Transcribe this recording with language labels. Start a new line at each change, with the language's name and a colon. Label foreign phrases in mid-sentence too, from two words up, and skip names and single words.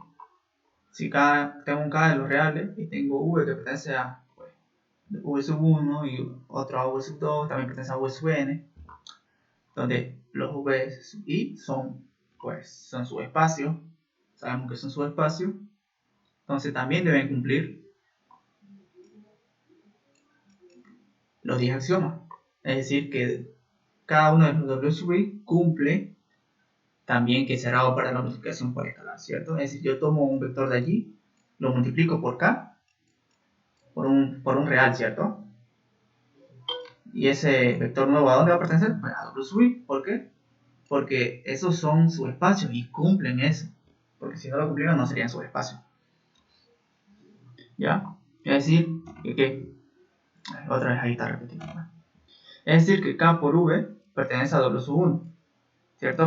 Spanish: Si tengo un k de los reales y tengo v que pertenece a pues, v sub 1 y otro a v sub 2, también pertenece a v sub n, donde los v sub i son subespacios, sabemos que son subespacios, entonces también deben cumplir los 10 axiomas. Es decir, que cada uno de los w sub i cumple también que es cerrado para la multiplicación por escalar, ¿cierto? Es decir, yo tomo un vector de allí, lo multiplico por k, por un real, ¿cierto? Y ese vector nuevo, ¿a dónde va a pertenecer? Pues a w sub i. ¿Por qué? Porque esos son subespacios y cumplen eso. Porque si no lo cumplieran no serían subespacios. ¿Ya? Es decir, que otra vez ahí está repetido. Es decir, que K por V pertenece a W sub 1, ¿cierto?